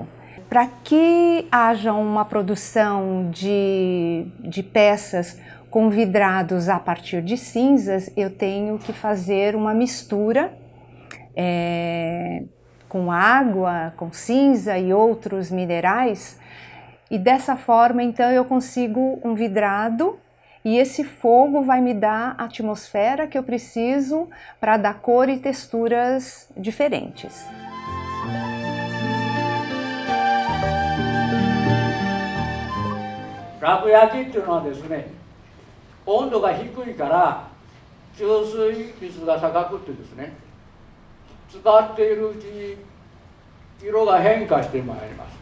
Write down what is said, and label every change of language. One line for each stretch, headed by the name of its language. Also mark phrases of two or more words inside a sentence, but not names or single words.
Portuguese: Para que haja uma produção de peças com vidrados a partir de cinzas, eu tenho que fazer uma mistura com água, com cinza e outros minerais, e dessa forma então eu consigo um vidrado e esse fogo vai me dar a atmosfera que eu preciso para dar cor e texturas diferentes.
Japanese: Raku yaki っていうのはですね、温度が低いから吸水率が高くてですね、使っているうちに色が変化してまいります。